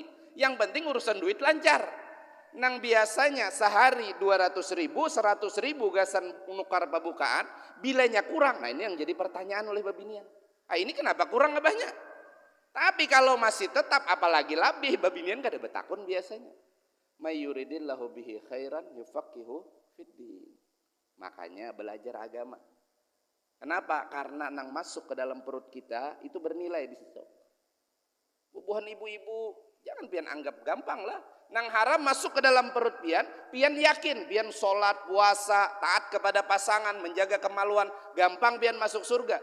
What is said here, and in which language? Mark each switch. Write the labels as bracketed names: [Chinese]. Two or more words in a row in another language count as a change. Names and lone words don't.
[Banjar] Yang penting urusan duit lancar. Nang biasanya sehari 200 ribu, 100 ribu gasan nukar pembukaan, bilanya kurang. Nah ini yang jadi pertanyaan oleh babinian. Ini kenapa kurang abahnya? Tapi kalau masih tetap apalagi lebih, babinian kada betakun biasanya. [Arabic] من يرد الله به خيرا يفقهه في الدين. [Banjar] Makanya belajar agama. Kenapa? Karena nang masuk ke dalam perut kita itu bernilai di situ. Bubuhan ibu-ibu jangan pian anggap gampang lah. Nang haram masuk ke dalam perut pian yakin, pian sholat, puasa, taat kepada pasangan, menjaga kemaluan, gampang pian masuk surga.